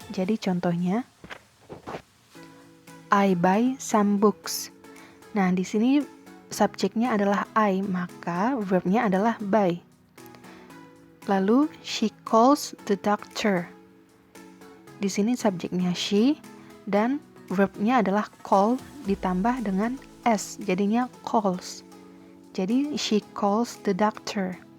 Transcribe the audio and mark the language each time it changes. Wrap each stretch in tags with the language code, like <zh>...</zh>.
<id>Jadi contohnya,</id> <en>I buy some books.</en> <id>Nah, di sini subjeknya adalah I, maka verbnya adalah buy. Lalu,</id> <en>she calls the doctor.</en> <id>Di sini subjeknya she, dan verbnya adalah call ditambah dengan S, jadinya calls. Jadi,</id> <en>she calls the doctor.</en>